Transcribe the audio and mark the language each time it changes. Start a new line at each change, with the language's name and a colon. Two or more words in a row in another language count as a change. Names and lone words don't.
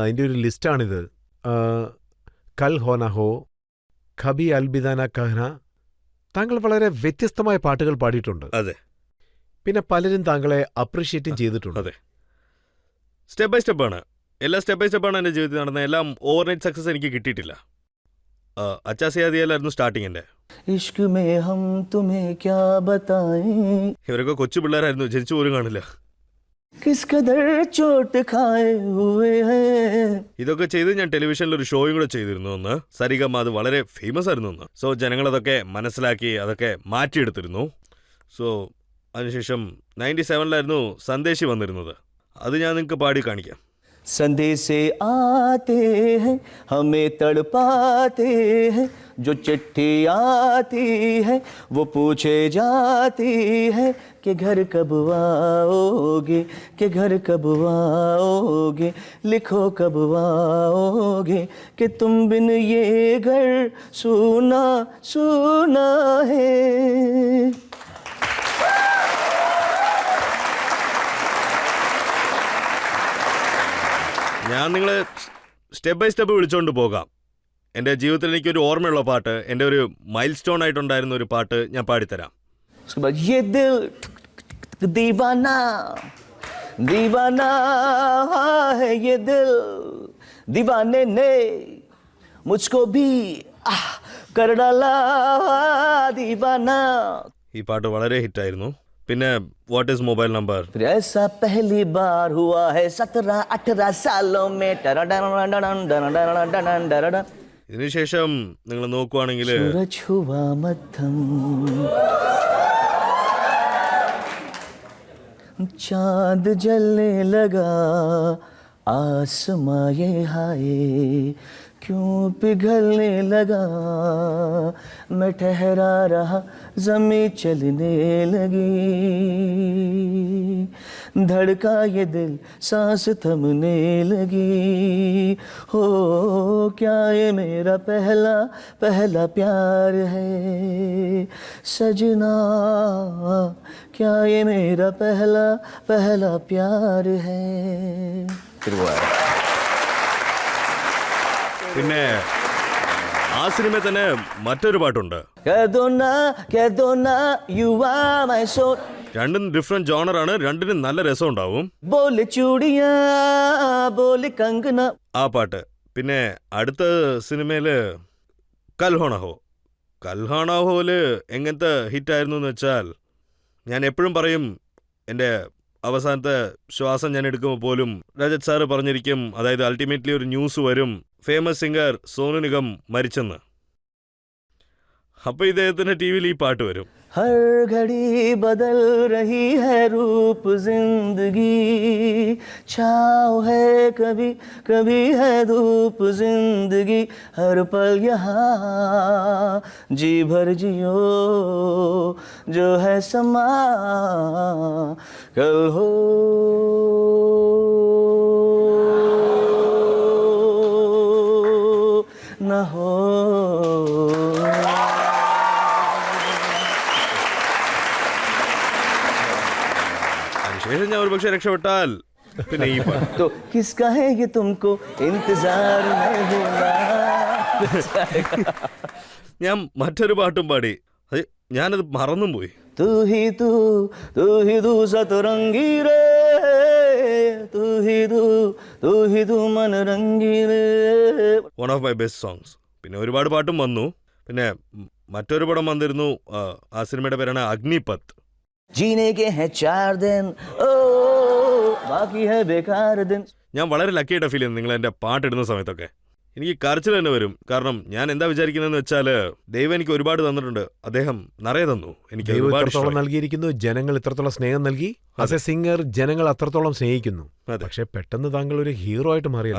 Malayalam: അതിന്റെ ഒരു ലിസ്റ്റാണിത്. കൽ ഹോന ഹോ, ഖബി അൽബിദാന കഹ്ന. താങ്കൾ വളരെ വ്യത്യസ്തമായ പാട്ടുകൾ പാടിയിട്ടുണ്ട്. അതെ. പിന്നെ പലരും താങ്കളെ അപ്രീഷിയേറ്റും ചെയ്തിട്ടുണ്ട്. അതെ.
English: step by step,
Malayalam: എല്ലാ
English: step by step
Malayalam: എൻ്റെ ജീവിതത്തിൽ നടന്നത്. എല്ലാം
English: overnight success
Malayalam: എനിക്ക് കിട്ടിയിട്ടില്ല. അച്ചാസിയാദിയാലായിരുന്നു സ്റ്റാർട്ടിങ്ങിൻ്റെ.
Hindi: इश्क में हम तुम्हें क्या बताएं
Malayalam: ഇവരൊക്കെ കൊച്ചു പിള്ളേരായിരുന്നു, ജനിച്ചു പോലും കാണില്ല.
Hindi: किस कदर चोट खाए हुए हैं.
Malayalam: ഇതൊക്കെ ചെയ്ത് ഞാൻ ടെലിവിഷനിൽ ഒരു ഷോയും കൂടെ ചെയ്തിരുന്നു ഒന്ന്. സരിഗമ, അത് വളരെ ഫേമസ് ആയിരുന്നു ഒന്ന്. സോ ജനങ്ങളതൊക്കെ മനസ്സിലാക്കി അതൊക്കെ മാറ്റിയെടുത്തിരുന്നു. സോ അതിനുശേഷം 97-ലായിരുന്നു സന്ദേശി വന്നിരുന്നത്. അത് ഞാൻ നിങ്ങൾക്ക് പാടി കാണിക്കാം.
Hindi: संदेशे आते हैं हमें तड़पाते हैं जो चिट्ठी आती है वो पूछे जाती है कि घर कब आओगे कि घर कब आओगे लिखो कब आओगे कि तुम बिन ये घर सूना सूना है.
Malayalam: ഞാൻ നിങ്ങളെ
English: step by step
Malayalam: വിളിച്ചുകൊണ്ട് പോകാം. എൻ്റെ ജീവിതത്തിൽ എനിക്കൊരു ഓർമ്മയുള്ള പാട്ട്, എൻ്റെ ഒരു
English: mile stone
Malayalam: ആയിട്ടുണ്ടായിരുന്ന ഒരു പാട്ട് ഞാൻ പാടിത്തരാം.
Hindi: उसके बाद ये दिल दीवाना दीवाना है ये दिल दीवाने ने मुझको भी कर डाला दीवाना.
Malayalam: ഈ പാട്ട് വളരെ ഹിറ്റായിരുന്നു. പിന്നെ
English: what is mobile number?
Hindi: फिर ऐसा पहली बार हुआ है 17-18 सालों में.
Malayalam: ഇതിനുശേഷം നിങ്ങൾ നോക്കുവാണെങ്കിൽ
Hindi: सूरज हुआ मध्यम चांद जलने लगा आसमां ये हाय क्यों पिघलने लगा मैं ठहरा रहा ज़मीं चलने लगी धड़का ये दिल सांस थमने लगी. हो क्या ये मेरा पहला पहला प्यार है सजना क्या ये मेरा पहला पहला प्यार है. फिर वो आया.
Malayalam: പിന്നെ ആ സിനിമയിൽ തന്നെ മറ്റൊരു പാട്ടുണ്ട്.
Hindi: कह दो ना
English: you are my soul.
Malayalam: രണ്ടും
English: different genre,
Malayalam: രണ്ടിനും നല്ല രസം ഉണ്ടാവും.
Hindi: बोले चूड़ियां बोले कंगना.
Malayalam: ആ പാട്ട്. പിന്നെ അടുത്ത സിനിമയില് കൽഹോണഹോല് എങ്ങനത്തെ ഹിറ്റായിരുന്നു എന്ന് വെച്ചാൽ, ഞാൻ എപ്പോഴും പറയും, എൻ്റെ അവസാനത്തെ ശ്വാസം ഞാൻ എടുക്കുമ്പോൾ പോലും രജത് സാറ് പറഞ്ഞിരിക്കും, അതായത് അൾട്ടിമേറ്റ്ലി ഒരു ന്യൂസ് വരും,
English: famous singer
Malayalam: സോനു നിഗം മരിച്ചെന്ന്. അപ്പോൾ ഇദ്ദേഹത്തിൻ്റെ ടി വിയിൽ ഈ പാട്ട് വരും.
Hindi: हर घड़ी बदल रही है रूप जिंदगी छाँव है कभी कभी है धूप जिंदगी हर पल यहाँ जी भर जियो जो है समा कल हो न हो.
Malayalam: അതിനുശേഷം ഞാൻ ഒരു പക്ഷേ രക്ഷപ്പെട്ടാൽ പിന്നെ ഈ പാട്ട്.
Hindi: तो किसका है ये तुमको इंतजार में होना.
Malayalam: ഞാൻ മറ്റൊരു പാട്ടും പാടി, അത് ഞാനത് മറന്നും പോയി.
Hindi: तू ही तू सतरंगी रे तू ही तू मन रंगी रे.
English: one of my best songs.
Malayalam: പിന്നെ ഒരുപാട് പാട്ടും വന്നു. പിന്നെ മറ്റൊരു പടം വന്നിരുന്നു, ആ സിനിമയുടെ പേരാണ് അഗ്നിപത്ത്.
Hindi: जीने के हैं 4 दिन ओ बाकी है बेकार दिन.
Malayalam: ഞാൻ വളരെ ലക്കിയായിട്ട് ഫീൽ ചെയ്യുന്നു നിങ്ങൾ എൻ്റെ പാട്ടിടുന്ന സമയത്തൊക്കെ. എനിക്ക് കരച്ചിൽ തന്നെ വരും. കാരണം ഞാൻ എന്താ വിചാരിക്കുന്നതെന്ന് വെച്ചാൽ, ദൈവം എനിക്ക് ഒരുപാട് തന്നിട്ടുണ്ട്, അദ്ദേഹം നിറയെ തന്നു. എനിക്ക് ദൈവം ഒരുപാട് ഇത്രത്തോളം ഇഷ്ടമായി. നൽകിയിരിക്കുന്നു, ജനങ്ങൾ ഇത്രത്തോളം സ്നേഹം നൽകി.
English: as a singer
Malayalam: ജനങ്ങൾ അത്രത്തോളം സ്നേഹിക്കുന്നു. അതെ. പക്ഷെ പെട്ടെന്ന് താങ്കൾ ഒരു ഹീറോ ആയിട്ട് മാറിയത്.